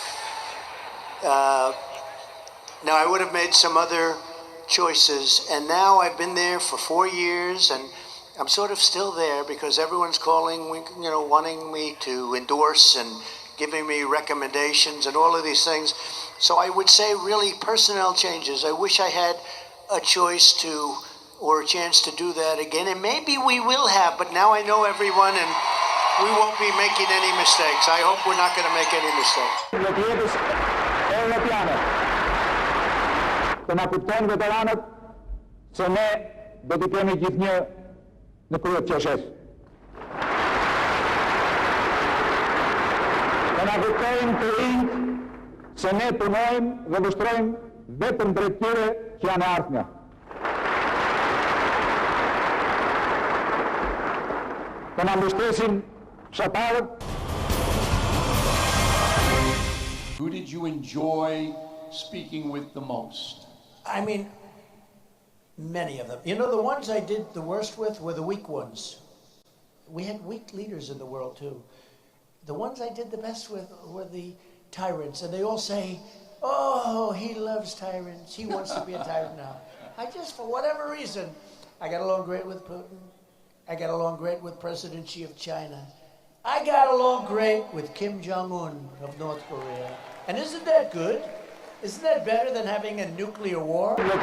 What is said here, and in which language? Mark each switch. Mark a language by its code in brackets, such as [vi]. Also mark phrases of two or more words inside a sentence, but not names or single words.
[en] Now, I would have made some other choices, and now I've been there for 4 years, and I'm sort of still there because everyone's calling, wanting me to endorse and giving me recommendations and all of these things. So I would say really personnel changes. I wish I had a choice to, or a chance to do that again, and maybe we will have, but now I know everyone and we won't be making any mistakes. I hope we're not going to make any mistakes. [sq] Në kryet qeshes. Të na kujtojmë të rinjt se ne punojmë dhe vështrojmë vetëm drejt tyre që janë e ardhmja. Të na mbështesin fshatarët. [en] Who did you enjoy speaking with the most? I mean, many of them. The ones I did the worst with were the weak ones. We had weak leaders in the world too. The ones I did the best with were the tyrants, and they all say, oh, he loves tyrants. He wants to be a tyrant now. I just, for whatever reason, I got along great with Putin. I got along great with President Xi of China. I got along great with Kim Jong-un of North Korea. And isn't that good? Isn't that better than having a nuclear war?